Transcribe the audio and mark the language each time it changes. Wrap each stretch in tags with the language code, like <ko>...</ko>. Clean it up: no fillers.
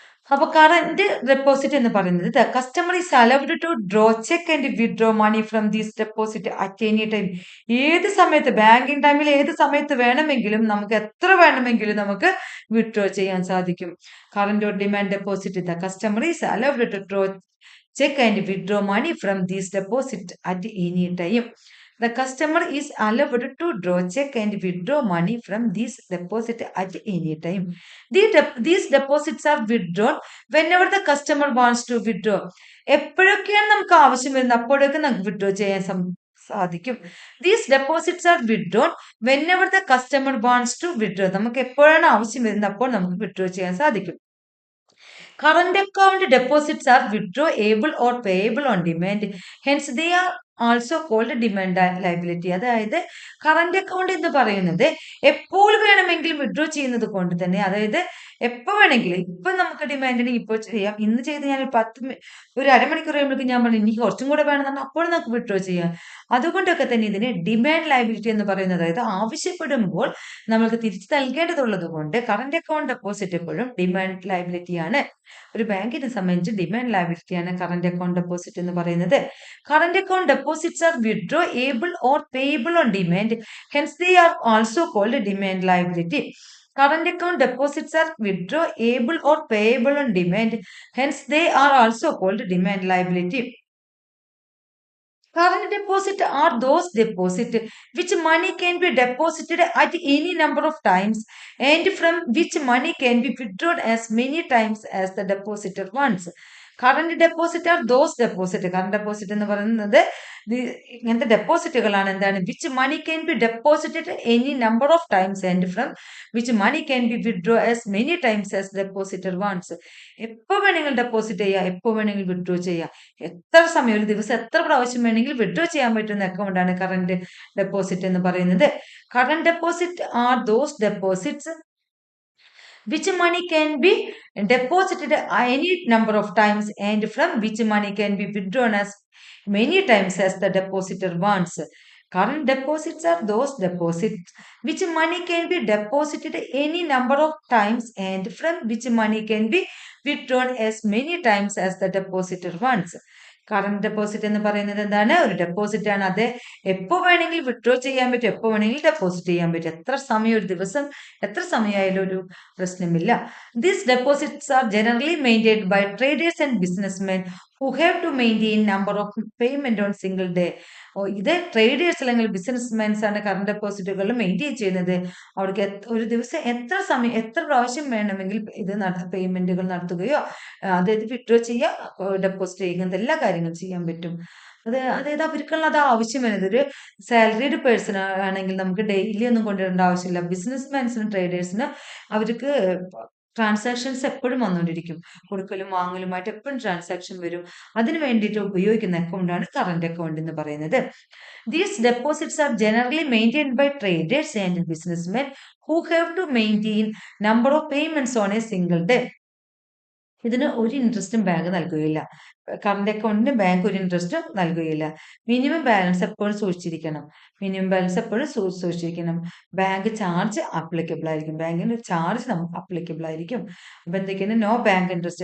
<ml>അപ്പൊ current deposit എന്ന് പറയുന്നത്</ml> <en>The customer is allowed to draw, cheque and withdraw money from these deposit at any time.</en> <ml>ഏത് സമയത്ത്, banking ടൈമിൽ ഏത് സമയത്ത് വേണമെങ്കിലും നമുക്ക് എത്ര വേണമെങ്കിലും നമുക്ക് വിഡ്രോ ചെയ്യാൻ സാധിക്കും.</ml> <en>Current or demand deposit the customer is allowed to draw, check and withdraw money from these deposit at any time. The customer is allowed to draw, check and withdraw money from this deposit at any time. These deposits are withdrawn whenever the customer wants to withdraw.</en> <ml>എപ്പോഴൊക്കെയാണ് നമുക്ക് ആവശ്യം വരുന്നത് അപ്പോഴൊക്കെ നമുക്ക് withdraw ചെയ്യാൻ സാധിക്കും.</ml> <en>These deposits are withdrawn whenever the customer wants to withdraw.</en> <ml>നമുക്ക് എപ്പോഴാണ് ആവശ്യം വരുന്നത് അപ്പോൾ നമുക്ക് വിഡ്രോ ചെയ്യാൻ സാധിക്കും.</ml> <en>Current account deposits are withdrawable or payable on demand. Hence, they are also called demand liability.</en> <ml>അതായത് കറന്റ് അക്കൗണ്ട് എന്ന് പറയുന്നത് എപ്പോൾ വേണമെങ്കിലും വിഡ്രോ ചെയ്യുന്നത് കൊണ്ട് തന്നെ, അതായത് എപ്പോൾ വേണമെങ്കിലും, ഇപ്പൊ നമുക്ക് ഡിമാൻഡിന് ഇപ്പോൾ ചെയ്യാം, ഇന്ന് ചെയ്ത് ഞാൻ ഒരു അരമണിക്കൂർ കഴിയുമ്പോഴേക്കും ഞാൻ പറഞ്ഞു എനിക്ക് കുറച്ചും കൂടെ വേണമെന്ന്, അപ്പോൾ നമുക്ക് വിഡ്രോ ചെയ്യാം. അതുകൊണ്ടൊക്കെ തന്നെ ഇതിനെ ഡിമാൻഡ് ലയബിലിറ്റി എന്ന് പറയുന്നത്, അതായത് ആവശ്യപ്പെടുമ്പോൾ നമ്മൾക്ക് തിരിച്ചു നൽകേണ്ടതുള്ളത് കൊണ്ട് കറന്റ് അക്കൗണ്ട് ഡെപ്പോസിറ്റ് എപ്പോഴും ഡിമാൻഡ് ലയബിലിറ്റി ആണ്. ഒരു ബാങ്കിനെ സംബന്ധിച്ച് ഡിമാൻഡ് ലയബിലിറ്റിയാണ് കറന്റ് അക്കൗണ്ട് ഡെപ്പോസിറ്റ് എന്ന് പറയുന്നത്.</ml> <en>Current account deposits are withdrawable or payable on demand. Hence they are also called demand liability. Current account deposits are withdrawable or payable on demand. Hence, they are also called demand liability. Current deposit are those deposits which money can be deposited at any number of times and from which money can be withdrawn as many times as the depositor wants. Current deposit are those deposit.</en> <ml>Current deposit എന്ന് പറയുന്നത് ഇങ്ങനത്തെ ഡെപ്പോസിറ്റുകളാണ്. എന്താണ്?</ml> <en>Which money can be deposited any number of times and from which money can be withdraw as many times as depositor wants.</en> <ml>എപ്പോൾ വേണമെങ്കിലും deposit ചെയ്യാം, എപ്പോൾ വേണമെങ്കിലും withdraw ചെയ്യാം, എത്ര സമയം, ഒരു ദിവസം എത്ര പ്രാവശ്യം വേണമെങ്കിലും വിഡ്രോ ചെയ്യാൻ പറ്റുന്ന അക്കൗണ്ടാണ് കറന്റ് ഡെപ്പോസിറ്റ് എന്ന് പറയുന്നത്.</ml> <en>Current deposit are those deposits which money can be deposited any number of times and from which money can be withdrawn as many times as the depositor wants. Current deposits are those deposits which money can be deposited any number of times and from which money can be withdrawn as many times as the depositor wants.</en> <ml>Current deposit എന്ന് പറയുന്നത് എന്താണ്? ഒരു deposit ആണ്. അത് എപ്പോൾ വേണമെങ്കിൽ withdraw ചെയ്യാൻ പറ്റും, എപ്പോൾ വേണമെങ്കിൽ ഡെപ്പോസിറ്റ് ചെയ്യാൻ പറ്റും. എത്ര സമയം, ഒരു ദിവസം എത്ര സമയമായാലും ഒരു പ്രശ്നമില്ല.</ml> <en>These deposits are generally maintained by traders and businessmen who have to maintain number of payment on single day.</en> <ml>ഇത് ട്രേഡേഴ്സ് അല്ലെങ്കിൽ ബിസിനസ്മെൻസ് ആണ് കറന്റ് ഡെപ്പോസിറ്റുകൾ മെയിൻറ്റെയിൻ ചെയ്യുന്നത്. അവർക്ക് ഒരു ദിവസം എത്ര സമയം, എത്ര പ്രാവശ്യം വേണമെങ്കിൽ ഇത് പേയ്മെന്റുകൾ നടത്തുകയോ അതായത് വിഡ്രോ ചെയ്യുക, ഡെപ്പോസിറ്റ് ചെയ്യുക, എല്ലാ കാര്യങ്ങളും ചെയ്യാൻ പറ്റും. അതായത് അവർക്കുള്ള അത് ആവശ്യം വരുന്നത് ഒരു സാലറീഡ് പേഴ്സൺ ആണെങ്കിൽ നമുക്ക് ഡെയിലി ഒന്നും കൊണ്ടുവരേണ്ട ആവശ്യമില്ല. ബിസിനസ് മാൻസിനും ട്രേഡേഴ്സിന് അവർക്ക് ട്രാൻസാക്ഷൻസ് എപ്പോഴും വന്നുകൊണ്ടിരിക്കും. കൊടുക്കലും വാങ്ങലുമായിട്ട് എപ്പോഴും ട്രാൻസാക്ഷൻ വരും. അതിന് വേണ്ടിയിട്ട് ഉപയോഗിക്കുന്ന അക്കൗണ്ടാണ് കറന്റ് അക്കൗണ്ട് എന്ന് പറയുന്നത്.</ml> <en>These deposits are generally maintained by traders and businessmen who have to maintain number of payments on a single day.</en> <ml>ഇതിന് ഒരു ഇൻട്രസ്റ്റും ബാങ്ക് നൽകുകയില്ല. കറന്റ് അക്കൗണ്ടിന് ബാങ്ക് ഒരു ഇൻട്രസ്റ്റും നൽകുകയില്ല. മിനിമം ബാലൻസ് എപ്പോഴും സൂക്ഷിച്ചിരിക്കണം. മിനിമം ബാലൻസ് എപ്പോഴും സൂക്ഷിച്ചിരിക്കണം. ബാങ്ക് ചാർജ് അപ്ലിക്കബിൾ ആയിരിക്കും. ബാങ്കിന് charge നമുക്ക് applicable ആയിരിക്കും. അപ്പൊ എന്തൊക്കെയാണ്?</ml> <en>No bank interest.</en>